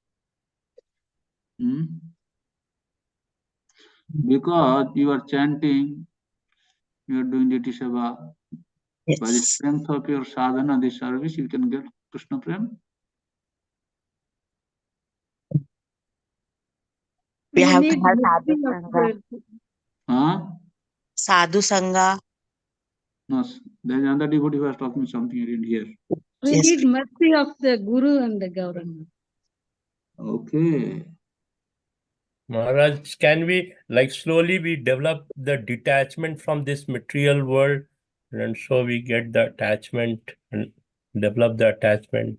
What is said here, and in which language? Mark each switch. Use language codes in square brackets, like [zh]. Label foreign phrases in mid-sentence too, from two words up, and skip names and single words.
[en] Because you are chanting, you are doing [sa] Jati Seva. [en] Yes. By the strength of your sadhana, the service, you can get [sa] Krishna Prema. [en] We have to have [sa] sadhu sangha. Huh? Sadhu sangha. [en] No, there is another devotee who was talking something I didn't hear. We Yes. need mercy of the Guru and the government. Okay. Maharaj, can we slowly we develop the detachment from this material world, and so we get the attachment and develop the attachment?